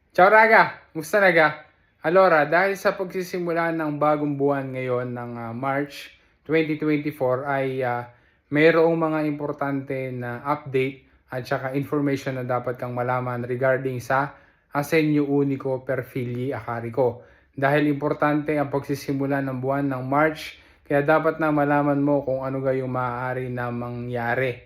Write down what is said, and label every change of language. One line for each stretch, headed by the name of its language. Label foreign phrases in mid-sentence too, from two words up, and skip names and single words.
Italian: Ciao raga!
Filipino: Musta naga? Allora, dahil sa pagsisimula ng bagong buwan ngayon ng March 2024 ay mayroong mga importante na update at saka information na dapat kang malaman regarding sa Asenyo Unico per Fili Acarico. Dahil importante ang pagsisimula ng buwan ng March, kaya dapat na malaman mo kung ano yung maaari na mangyari.